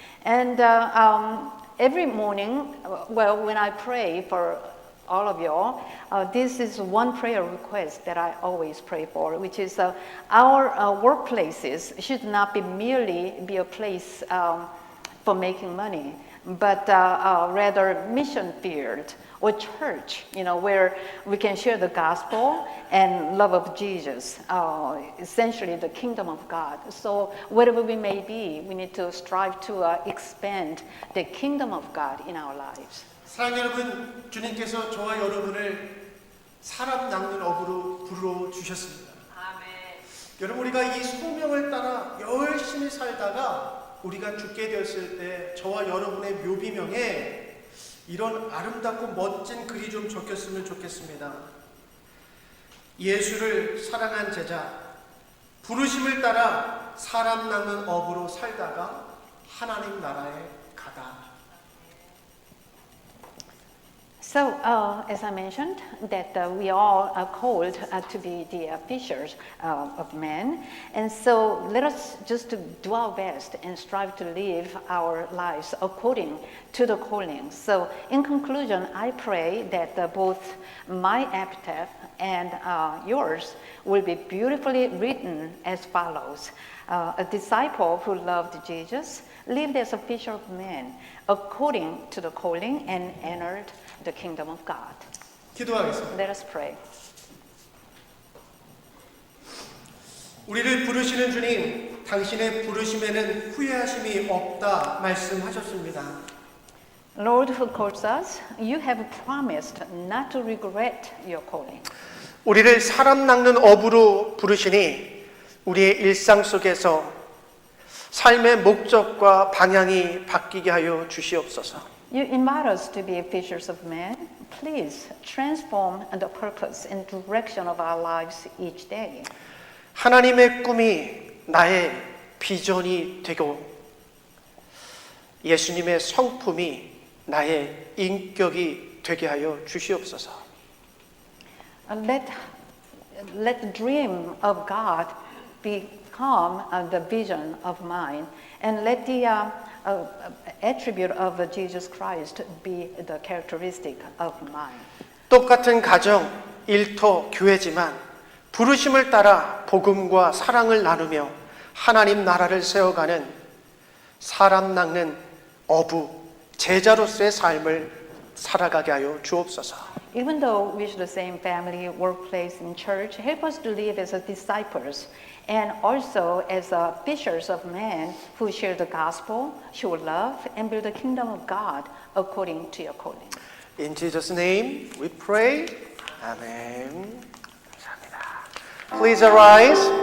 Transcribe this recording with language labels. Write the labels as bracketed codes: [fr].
[en] And every morning, when I pray for all of you all, this is one prayer request that I always pray for, which is our workplaces should not be merely be a place for making money, but rather mission field or church, where we can share the gospel and love of Jesus, essentially the kingdom of God. So whatever we may be, we need to strive to expand the kingdom of God in our lives. [ko] 사랑하는 여러분, 주님께서 저와 여러분을 사람 낚는 어부로 불러주셨습니다. 여러분, 우리가 이 소명을 따라 열심히 살다가 우리가 죽게 되었을 때 저와 여러분의 묘비명에 이런 아름답고 멋진 글이 좀 적혔으면 좋겠습니다. 예수를 사랑한 제자, 부르심을 따라 사람 낚는 어부로 살다가 하나님 나라에 가다. [en] So, as I mentioned, that we all are called to be the fishers of men. And so let us just to do our best and strive to live our lives according to the calling. So in conclusion, I pray that both my epitaph and yours will be beautifully written as follows. A disciple who loved Jesus, lived as a fisher of men, according to the calling, and entered the kingdom of God. [ko] 기도하겠습니다. [en] Let us pray. [ko] 우리를 부르시는 주님, 당신의 부르심에는 후회하심이 없다 말씀하셨습니다. [en] Lord who calls us, you have promised not to regret your calling. [ko] 우리를 사람 낚는 어부로 부르시니 우리의 일상 속에서 삶의 목적과 방향이 바뀌게 하여 주시옵소서. [en] You invite us to be fishers of men. Please transform the purpose and direction of our lives each day. [ko] 하나님의 꿈이 나의 비전이 되고 예수님의 성품이 나의 인격이 되게 하여 주시옵소서. [en] Let the dream of God become the vision of mine, and let the attribute of Jesus Christ be the characteristic of mine. [ko] 똑같은 가정, 일터, 교회지만 부르심을 따라 복음과 사랑을 나누며 하나님 나라를 세워가는 사람 낚는 어부, 제자로서의 삶을 살아가게 하여 주옵소서. [en] Even though we share the same family, workplace, and church, help us to live as disciples and also as fishers of men who share the gospel, show love, and build the kingdom of God according to your calling. In Jesus' name we pray. Amen. [ko] 감사합니다. [en] Please arise.